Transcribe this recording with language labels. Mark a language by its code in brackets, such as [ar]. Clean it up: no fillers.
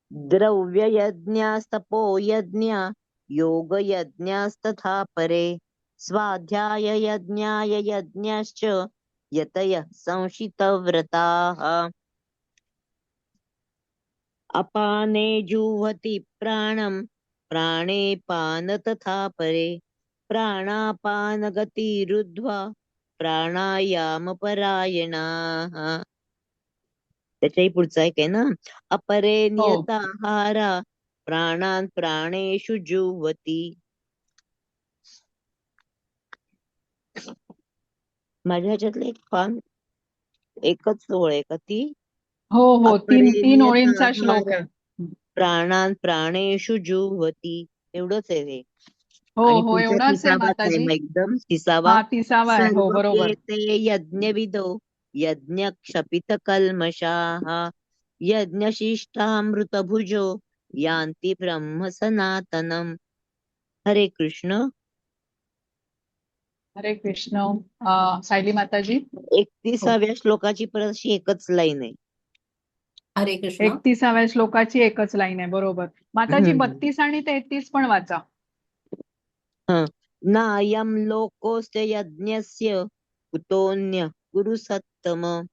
[sa] द्रव्ययज्ञास्तपो यज्ञा योगयज्ञास्तथा परे स्वाध्याययज्ञाय यज्ञश्च यतयः संशितव्रताः अपाने जुह्वति प्राणं प्राणे पान तथा परे प्राणापानगतिरुद्ध्वा प्राणायामपरायणाः. [mr] त्याच्याही पुढचा एक आहे ना, अपरे हो [sa] नियताहारा प्राणान् प्राणेषु जुह्वति. [mr] माझ्या ह्याच्यातलं एक पान एकच ओळ आहे का ती? हो हो, तीन [sa] अपरे [mr] तीन ओळींचा श्लोक [sa] नियताहार [mr] आहे. [sa] प्राणान् प्राणेषु जुह्वति. [mr] एवढंच आहे हे. हो आणि हो, पुढचा एवढाच आहे 30वाच आहे माताजी. मग एकदम 30वा. हा, 30वा आहे. हो, सर्व बरोबर. [sa] ते यज्ञविदो यज्ञ क्षपित कल्मषाः यज्ञशिष्टामृतभुजो यान्ति ब्रह्म सनातनम. हरे कृष्ण. [mr] हरे कृष्ण. सायली माताजी. 31व्या श्लोकाची परत अशी एकच लाईन आहे. हरे कृष्ण. 31व्या श्लोकाची एकच लाईन आहे, बरोबर. माताजी, हम्म. 32 आणि 33 पण वाचा. [sa] नायं लोकोऽस्य यज्ञस्य कुतोऽन्यः कुरु सत्तम.